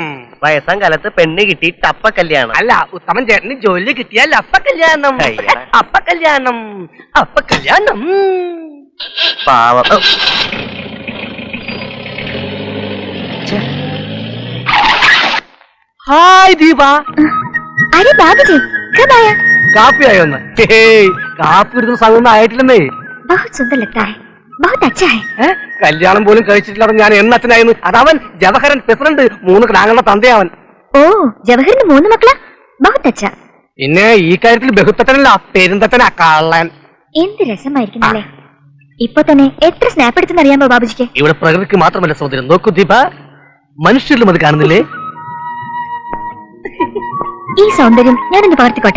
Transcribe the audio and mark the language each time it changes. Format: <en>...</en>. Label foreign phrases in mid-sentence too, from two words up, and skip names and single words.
<ml>വയസ്സാം കാലത്ത് പെണ്ണ് കിട്ടിയിട്ട് അപ്പ കല്യാണം. അല്ല, ഉത്തമൻ ചേട്ടന് ജോലി കിട്ടിയാൽ അപ്പ കല്യാണം. അപ്പ കല്യാണം, അപ്പ കല്യാണം. പാവം. ഹായ് ദീപ.</ml> <hi>अरे बाबूजी कब आया?</hi> <ml>കാപ്പി ആയോന്ന്? കാപ്പി എടുക്കുന്ന സമയം ആയിട്ടില്ലെന്നേ.</ml> <hi>बहुत सुंदर लगता है, बहुत अच्छा है.</hi> <ml>കല്യാണം പോലും കഴിച്ചിട്ടില്ലാതെ ഞാൻ എന്നച്ഛനായിരുന്നു. അതവൻ ജവഹരൻ പ്രസിഡന്റ്, 3 കിടാങ്ങളുടെ തന്തയവൻ. ഓ, ജവഹറിന് 3 മക്കളാ?</ml> <hi>बहुत अच्छा.</hi> <ml>പിന്നെ ഈ കാര്യത്തിൽ ബഹുത്തനല്ല, പെരുന്തത്തനാ കള്ളൻ. എന്ത് രസമായിരിക്കുന്നല്ലേ. ഇപ്പൊ തന്നെ എത്ര സ്നാപ്പ് എടുത്തെന്ന് അറിയാമോ ബാബുജിക്ക്? ഇവിടെ പ്രകൃതിക്ക് മാത്രമല്ല സഹോദരൻ. നോക്കൂ ദീപ, മനുഷ്യരിലും അത് കാണുന്നില്ലേ? ഈ സൗന്ദര്യം ഞാനൊന്ന് പകർത്തിക്കോട്ടെ.</ml>